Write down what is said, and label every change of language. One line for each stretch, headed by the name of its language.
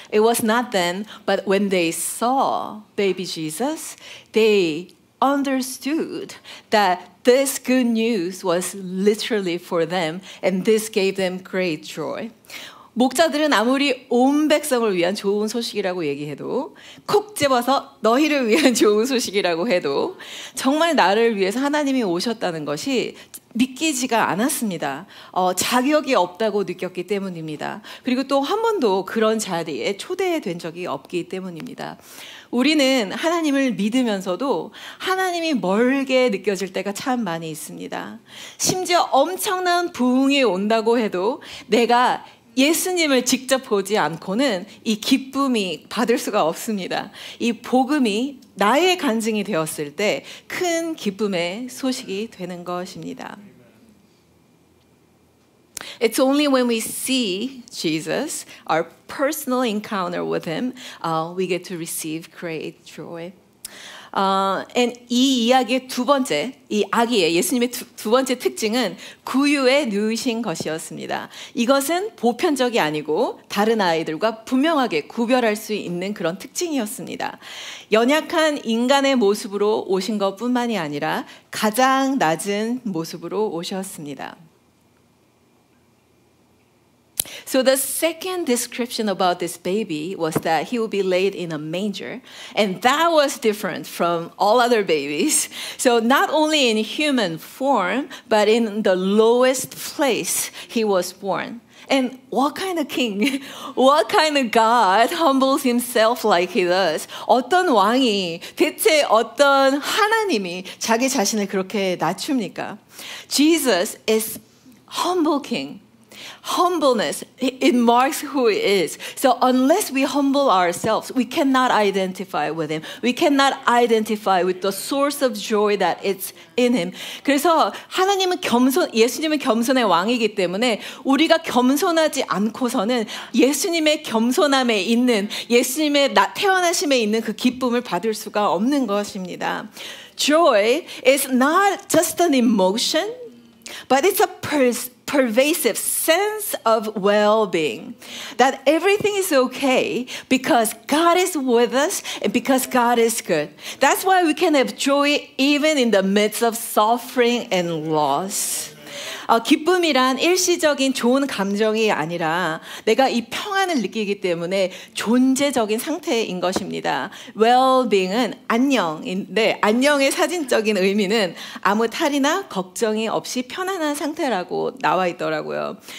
English: It was not then, but when they saw baby Jesus, they understood that this good news was literally for them, and this gave them great joy.
Korean: 목자들은 아무리 온 백성을 위한 좋은 소식이라고 얘기해도, 콕 집어서 너희를 위한 좋은 소식이라고 해도 정말 나를 위해서 하나님이 오셨다는 것이 믿기지가 않았습니다. 자격이 없다고 느꼈기 때문입니다. 그리고 또 한 번도 그런 자리에 초대된 적이 없기 때문입니다. 우리는 하나님을 믿으면서도 하나님이 멀게 느껴질 때가 참 많이 있습니다. 심지어 엄청난 부흥이 온다고 해도 내가 예수님을 직접 보지 않고는 이 기쁨이 받을 수가 없습니다. 이 복음이 나의 간증이 되었을 때 큰 기쁨의 소식이 되는 것입니다.
English: It's only when we see Jesus, our personal encounter with Him, we get to receive great joy.
Korean: And 이 이야기의 두 번째, 이 아기의 예수님의 두 번째 특징은 구유에 누이신 것이었습니다. 이것은 보편적이 아니고 다른 아이들과 분명하게 구별할 수 있는 그런 특징이었습니다. 연약한 인간의 모습으로 오신 것뿐만이 아니라 가장 낮은 모습으로 오셨습니다.
English: So the second description about this baby was that he would be laid in a manger, and that was different from all other babies. So not only in human form, but in the lowest place he was born. And what kind of king, what kind of God humbles himself like he does?
Korean: 어떤 왕이, 대체 어떤 하나님이 자기 자신을 그렇게 낮춥니까?
English: Jesus is humble king. Humbleness, it marks who he is. So unless we humble ourselves, we cannot identify with him. We cannot identify with the source of joy that is in him.
Korean: 그래서 하나님은 예수님은 겸손의 왕이기 때문에 우리가 겸손하지 않고서는 예수님의 겸손함에 있는, 예수님의 태어나심에 있는 그 기쁨을 받을 수가 없는 것입니다.
English: Joy is not just an emotion, but it's a pervasive sense of well-being, that everything is okay because God is with us and because God is good. That's why we can have joy even in the midst of suffering and loss.
Korean: 기쁨이란 일시적인 좋은 감정이 아니라 내가 이 평안을 느끼기 때문에 존재적인 상태인 것입니다. Well-being은 안녕인데, 안녕의 사진적인 의미는 아무 탈이나 걱정이 없이 편안한 상태라고 나와 있더라고요.